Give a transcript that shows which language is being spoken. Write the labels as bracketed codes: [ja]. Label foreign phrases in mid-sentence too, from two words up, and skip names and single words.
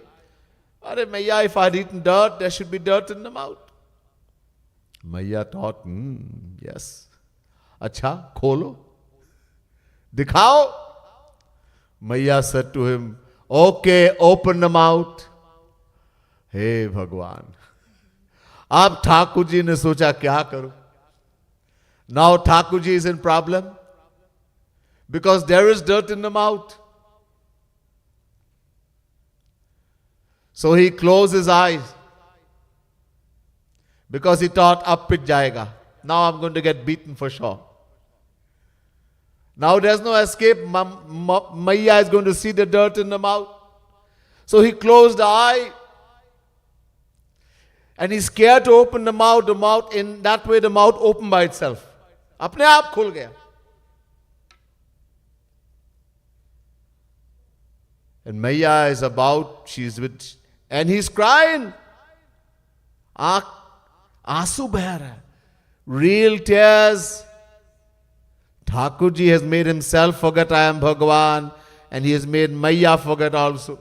[en] Are Maya, if I had eaten dirt, there should be dirt in the mouth. Maya thought, yes. [hi] अच्छा, खोलो। दिखाओ. [en] Maya said to him, okay, open the mouth. [hi] हे भगवान. अब ठाकुरजी ने सोचा क्या करूँ? [en] Now Thakurji is in problem because there is dirt in the mouth. So he closed his eyes because he thought, [hi] अप पिट जाएगा. [en] Now I'm going to get beaten for sure. Now there's no escape. Maya is going to see the dirt in the mouth. So he closed the eye and he's scared to open the mouth. In that way the mouth opened by itself. [hi] अपने आप खुल गया. [en] And Maya is and he's crying. [hi] आँसू बह रहा है. [en] Real tears. Thakurji has made himself forget I am Bhagwan, and he has made Maya forget also.